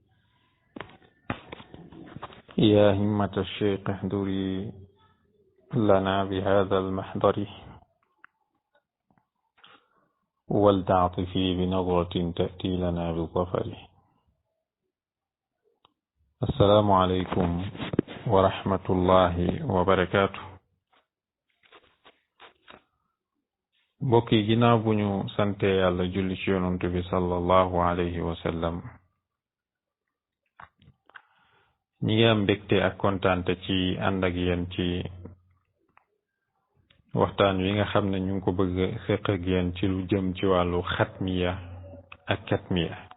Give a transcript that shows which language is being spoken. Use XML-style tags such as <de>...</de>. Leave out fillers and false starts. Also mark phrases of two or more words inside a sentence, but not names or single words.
<ar>يا همة الشيخ احضري لنا بهذا المحضر ولتعطفي بنظرة تأتي لنا بالظفر. السلام عليكم ورحمة الله وبركاته.</ar> <wo>mbokk yi ginnaaw bu ñu sante yàlla julli ci yonent bi</wo> <ar>صلى الله عليه وسلم,</ar> <wo>ñi ngi am mbégte ak kontaante ci ànd ak yéen ci waxtaan wi nga xam ne ñu ngi ko bëgg seq ak yéen ci lu jëm ci wàllu xatmiya ak katmiya.</wo>